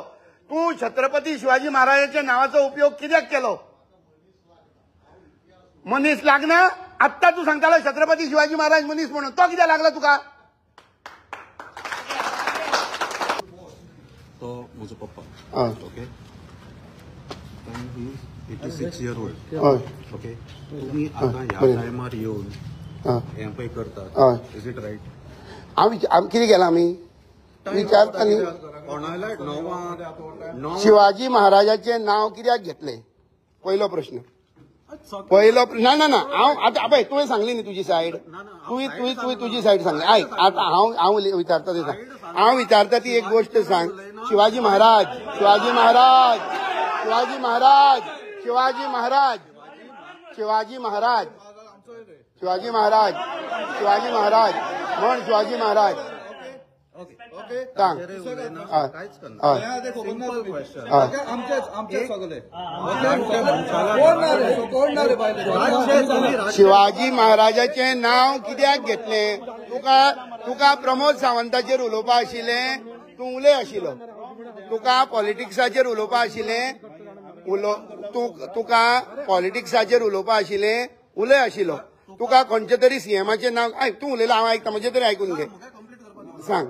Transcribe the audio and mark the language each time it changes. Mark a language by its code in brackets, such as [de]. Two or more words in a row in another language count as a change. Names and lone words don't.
[kok] तूं छत्रपती शिवाजी महाराजाच्या नावाचो उपयोग कित्याक केलो. मनीस लागना. आत्ता तू सांगतालो छत्रपती शिवाजी महाराज मनीस म्हणून तो कित्याक लागला तुका. तो म्हजो पप्पा. [en] okay 86 year old. [kok] ओके तुम्ही आता ह्या टायमार येऊन हें पळय करतात. [en] is it right. [kok] हांव कितें केलां आमी विचारता न्ही. शिवाजी महाराजाचें नांव कित्याक घेतलें पयलो प्रश्न. ना ना ना हांव आतां पळय तुवें सांगली न्ही तुजी सायड. तुवें तुजी सायड सांगली. आयक आतां हांव विचारता ते सांग. हांव विचारता ती एक गोष्ट सांग. शिवाजी महाराज शिवाजी महाराज शिवाजी महाराज शिवाजी महाराज शिवाजी महाराज शिवाजी महाराज शिवाजी महाराज म्हण शिवाजी महाराज सांग. शिवाजी महाराजाचें नांव कित्याक घेतलें. तुका प्रमोद सावंताचेर उलोवपा आशिल्लें तूं उलय आशिल्लो. तुका पॉलिटिक्साचेर उलोवपा आशिल्लें तुका पॉलिटिक्साचेर उलोवपा आशिल्लें उलय आशिल्लो. तुका खंयचे तरी सीएमाचें नांव तूं उलयला हांव आयकता म्हणजे तरी आयकून घे सांग.